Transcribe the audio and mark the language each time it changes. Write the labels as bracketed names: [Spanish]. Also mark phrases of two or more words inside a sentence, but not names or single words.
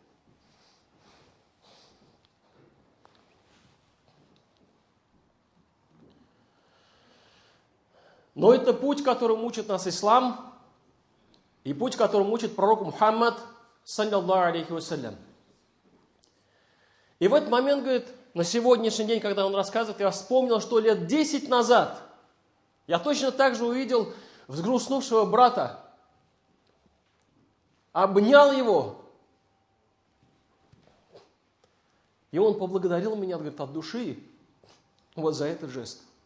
[Russian] Но это путь, которым учит нас ислам, и путь, которым учит пророк Мухаммад, [Arabic] صلى الله عليه وسلم. [Russian] И в этот момент, говорит, на сегодняшний день, когда он рассказывает, я вспомнил, что лет 10 назад я точно так же увидел взгрустнувшего брата, обнял его, и он поблагодарил меня, говорит, от души вот за этот жест.